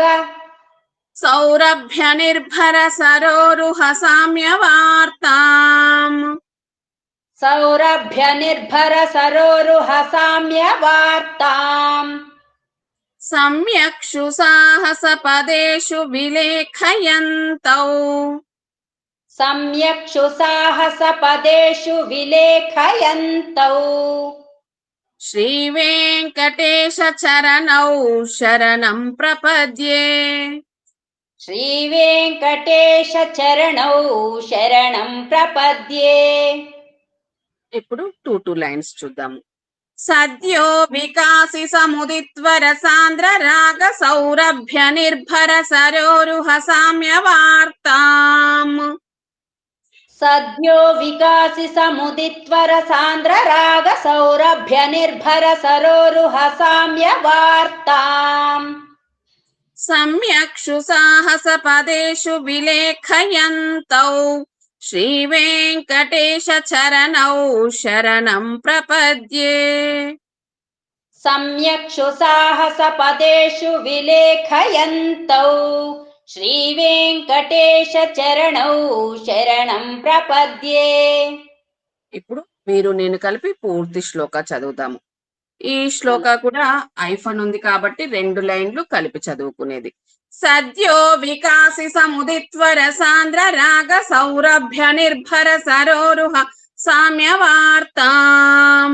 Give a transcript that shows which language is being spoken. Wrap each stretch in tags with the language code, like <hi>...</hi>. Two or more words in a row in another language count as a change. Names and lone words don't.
<sa>సౌరభ్య నిర్భర సరోరుహ సామ్య వార్తాం సౌరభ్య నిర్భర సరోరుహ సామ్య వార్తాం సమ్యక్షు సాహసపదేషు విలేఖయంతౌ सम्यक्षु साहसपदेषु विलेखयन्तौ శ్రీవేంకటేశచరణౌ శరణం ప్రపద్యే. श्रीवेङ्कटेशचरणौ शरणं प्रपद्ये.</sa> <te>ఇప్పుడు 2 లైన్స్ చూద్దాము.</te> <sa>సద్యో వికాసి సముదిత్వర సాంద్ర రాగ సౌరభ్య నిర్భర సరోరుహ సామ్య వార్తాం. सद्यो विकासि समुदित्वर सान्द्र राग सौरभ्य निर्भर सरोरुह साम्य वार्ताम्. సమ్యక్షు సాహస పదేషు విలేఖయంతౌ శ్రీవేంకటేశ చరణౌ శరణం ప్రపద్యే. सम्यक्षु साहसपदेषु विलेखयन्तौ श्रीवेङ्कटेशचरणौ शरणं प्रपद्ये.</sa> <te>ఇప్పుడు మీరు నేను కలిపి పూర్తి శ్లోక చదువుతాము. ఈ శ్లోక కూడా ఐఫన్ ఉంది కాబట్టి 2 లైన్లు కలిపి చదువుకునేది.</te> <sa>సద్యో వికాసి సముదిత్వర సాంద్ర రాగ సౌరభ్య నిర్భర సరోరుహ సామ్య వార్తాం.</sa>